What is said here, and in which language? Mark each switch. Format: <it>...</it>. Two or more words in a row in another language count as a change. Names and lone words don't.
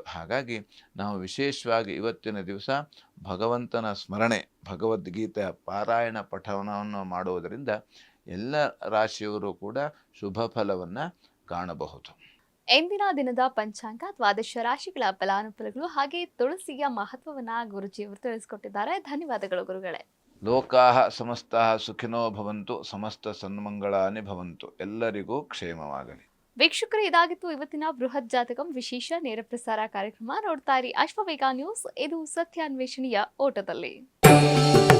<kn>ಹಾಗಾಗಿ ನಾವು ವಿಶೇಷವಾಗಿ ಇವತ್ತಿನ ದಿವಸ ಭಗವಂತನ ಸ್ಮರಣೆ, ಭಗವದ್ಗೀತೆಯ ಪಾರಾಯಣ ಪಠಣವನ್ನು ಮಾಡುವುದರಿಂದ ಎಲ್ಲ ರಾಶಿಯವರು ಕೂಡ ಶುಭ ಫಲವನ್ನು ಕಾಣಬಹುದು. ಎಂದಿನ ದಿನದ ಪಂಚಾಂಗ, ದ್ವಾದಶ ರಾಶಿಗಳ ಫಲಾನುಫಲಗಳು ಹಾಗೆ ತುಳಸಿಯ ಮಹತ್ವವನ್ನ ಗುರುಜಿಯವರು ತಿಳಿಸಿಕೊಟ್ಟಿದ್ದಾರೆ. ಧನ್ಯವಾದಗಳು ಗುರುಗಳೇ.</kn> <sa>ಲೋಕಾಹ ಸಮಸ್ತಾಃ ಸುಖಿನೋ ಭವಂತು, ಸಮಸ್ತ ಸನ್ಮಂಗಳಾನಿ ಭವಂತು.</sa> <kn>ಎಲ್ಲರಿಗೂ ಕ್ಷೇಮವಾಗಲಿ. ವೀಕ್ಷಕರೇ, ಇದಾಗಿತ್ತು ಇವತ್ತಿನ ಬೃಹತ್ ಜಾತಕಂ ವಿಶೇಷ ನೇರ ಪ್ರಸಾರ ಕಾರ್ಯಕ್ರಮ. ನೋಡ್ತಾ ಇರಿ ಅಶ್ವವೇಗ ನ್ಯೂಸ್. ಇದು ಸತ್ಯಾನ್ವೇಷಣೆಯ ಓಟದಲ್ಲಿ.</kn>